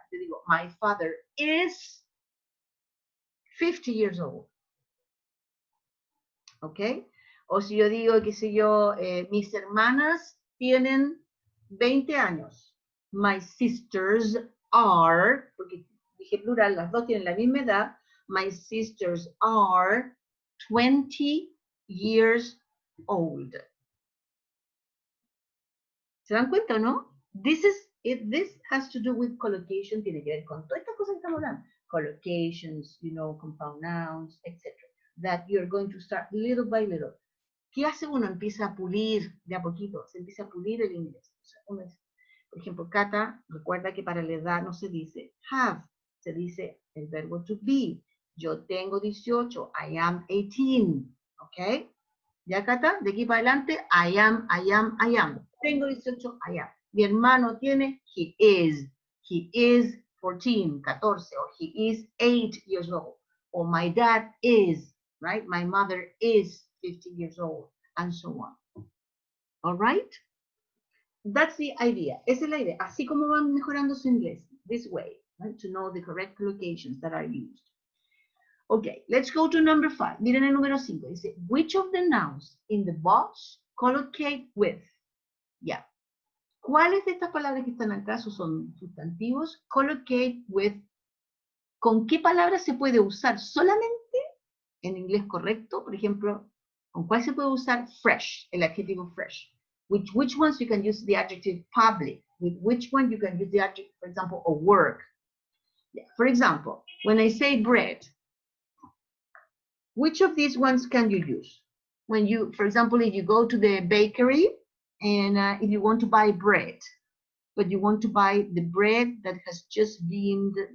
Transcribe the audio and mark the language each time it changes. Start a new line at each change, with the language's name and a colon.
Spanish: Yo digo,
English: my father is 50 years old. ¿Ok?
Spanish: O si yo digo, qué sé yo, mis hermanas tienen 20 años.
English: My sisters are,
Spanish: porque dije plural, las dos tienen la misma edad.
English: My sisters are 20 years old.
Spanish: ¿Se dan cuenta o no?
English: This has to do with collocation,
Spanish: tiene que ver con todas estas cosas que estamos hablando.
English: Collocations, you know, compound nouns, etc. That you're going to start little by little.
Spanish: ¿Qué hace uno? Empieza a pulir de a poquito, se empieza a pulir el inglés. O sea, por ejemplo, Cata, recuerda que para la edad no se dice have, se dice el verbo to be. Yo tengo 18,
English: I am 18,
Spanish: ¿ok? ¿Ya, Cata? De aquí para adelante, I am. Tengo 18, I am. Mi hermano tiene,
English: he is 14, or he is 8 years old. Or my dad is, right? My mother is 50 years old, and so on. All right? That's the idea.
Spanish: Esa es la idea. Así como van mejorando su inglés.
English: This way, right? To know the correct collocations that are used. Okay, let's go to number 5.
Spanish: Miren el número 5.
English: Dice, which of the nouns in the box collocate with?
Spanish: Ya. ¿Cuáles de estas palabras que están acá son sustantivos?
English: Collocate with.
Spanish: ¿Con qué palabras se puede usar solamente en inglés correcto? Por ejemplo, ¿con cuál se puede usar fresh? El adjetivo fresh.
English: Which ones you can use the adjective public? With which one you can use the adjective, for example, of work? Yeah. For example, when I say bread, which of these ones can you use? When you, for example, if you go to the bakery and if you want to buy bread, but you want to buy the bread that has just been